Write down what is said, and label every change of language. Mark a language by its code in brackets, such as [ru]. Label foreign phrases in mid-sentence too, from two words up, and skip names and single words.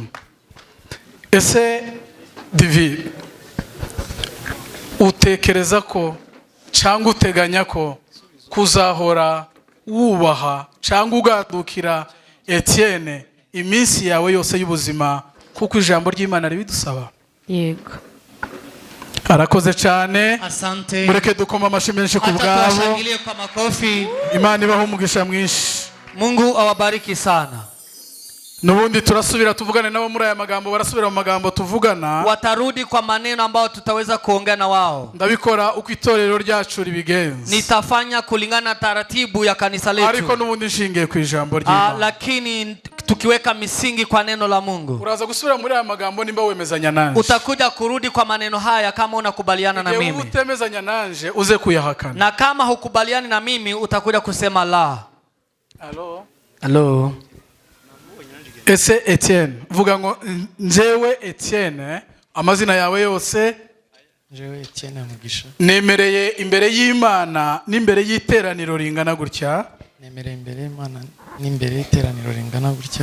[rw] Ese Divi, utekereza ko cyangwa uteganya ko kuzahora wubaha cyangwa ugadukira Etienne iminsi yawe yose y'ubuzima kuko ijambo ry'Imana ribidusaba? Yego. Arakoze cyane. [sw] Asante. [rw] Mureke dukoma amashyi menshi ku bwabo. [sw] Tuwashangilie kwa makofi. [rw] Imana ibahe umugisha mwinshi. [sw] Mungu awabariki sana. [rw] Nubundi turasubira tuvugane nabo muri aya magambo, barasubira mu magambo tuvugana. [sw] Watarudi kwa maneno ambayo tutaweza kuongea na wao. [rw] Ndabikora uko itorero ryacu ribigenza. [sw] Nitafanya kulingana taratibu ya kanisa letu. [rw] Ariko nubundi nshingiye ku ijambo ry'Imana. [sw] Lakini tukiweka misingi kwa neno la Mungu. [rw] Uraza gusubira muri aya magambo nimba wemezanya nanje. [sw] Utakuja kurudi kwa maneno haya kama unakubaliana na mimi. [rw] Utemezanya nanje uze kuyahakana. [sw] Na kama hukubaliani na mimi utakuja kusema la. [en] Hello. Hello. [rw] Ese Etienne, vuga ngo njyewe Etienne, amazina yawe yose. Njyewe Etienne Mugisha. Nemereye imbere y'Imana n'imbere y'iteraniro ringana gutya. Nemereye imbere y'Imana n'imbere y'iteraniro ringana gutya.